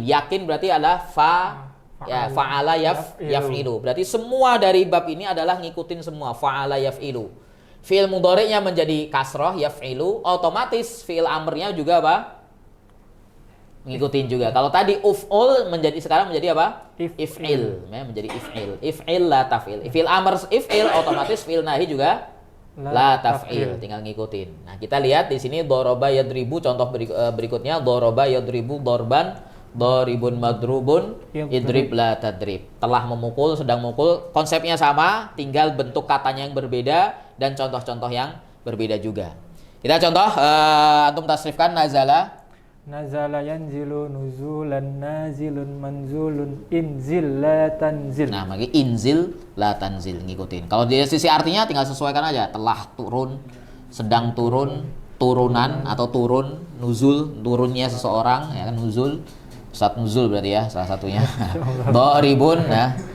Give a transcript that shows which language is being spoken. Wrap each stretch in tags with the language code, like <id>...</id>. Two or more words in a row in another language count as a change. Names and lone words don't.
<id>Yakin berarti adalah</id> <ar>فعل يفعل.</ar> <id>Berarti semua dari bab ini adalah ngikutin semua</id> <ar>فعل يفعل.</ar> <id>Fi'il mudhari'nya menjadi kasroh yaf'ilu, otomatis fi'il amrnya juga apa? Ngikutin juga. Kalau tadi uf'ul sekarang menjadi apa?</id> <ar>If'il. Menjadi if'il. افعل لا تفعل. فعل أمر افعل,</ar> <id>otomatis</id> <ar>فعل نهي</ar> <id>juga</id> <ar>لا تفعل,</ar> <id>tinggal ngikutin. Nah, kita lihat di sini</id> <ar>ضرب يضرب,</ar> <id>contoh berikutnya</id> <ar>ضرب يضرب ضربا ضارب مضروب اضرب لا تضرب.</ar> <id>Telah memukul, sedang memukul, konsepnya sama, tinggal bentuk katanya yang berbeda dan contoh-contoh yang berbeda juga. Kita contoh, antum tasrifkan nazala.</id> <ar>نزل ينزل نزولا نازل منزول انزل لا تنزل.</ar> <id>Nah, bagi</id> <ar>انزل لا تنزل,</ar> <id>ngikutin. Kalau dari sisi artinya tinggal sesuaikan aja. Telah turun, sedang turun, turunan atau turun, nuzul, turunnya seseorang, ya kan, nuzul. Ustaz nuzul berarti ya salah satunya. Doribun, ya.</id>